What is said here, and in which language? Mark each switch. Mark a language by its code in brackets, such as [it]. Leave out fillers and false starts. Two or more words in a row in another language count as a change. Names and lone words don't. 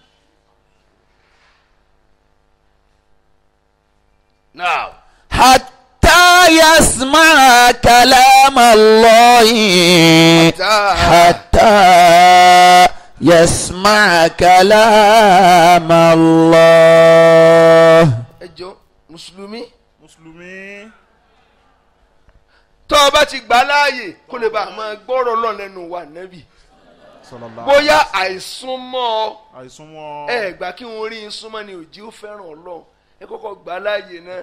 [en] now [ar] حتى يسمع كلام الله حتى يسمع كلام الله. [yo] ẹ jọ mùsùlùmí mùsùlùmí. tó o bá ti gbà láàyè kó lè bá a máa gbọ́rọ̀ lọ lẹ́nu wa nẹ́bì sallallahu. bóyá àìsúnmọ́ ọ àìsùnmọ́. ẹ gbà kí wọn rí i súnmọ́ ni òjì ó fẹ́ràn Ọlọ́run ẹ kọ́kọ́ gbà láàyè náà